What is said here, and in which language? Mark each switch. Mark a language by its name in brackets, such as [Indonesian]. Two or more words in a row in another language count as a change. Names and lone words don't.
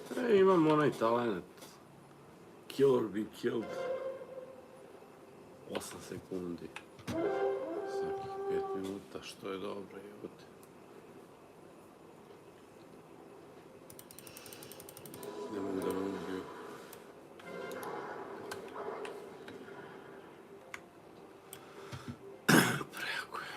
[Serbian] imam onaj talent. [English] Kill or be killed. [Serbian] 8 sekundi. Svakih 5 minuta, što je dobro, jebote. Ne mogu da me ubiju. Prejako je.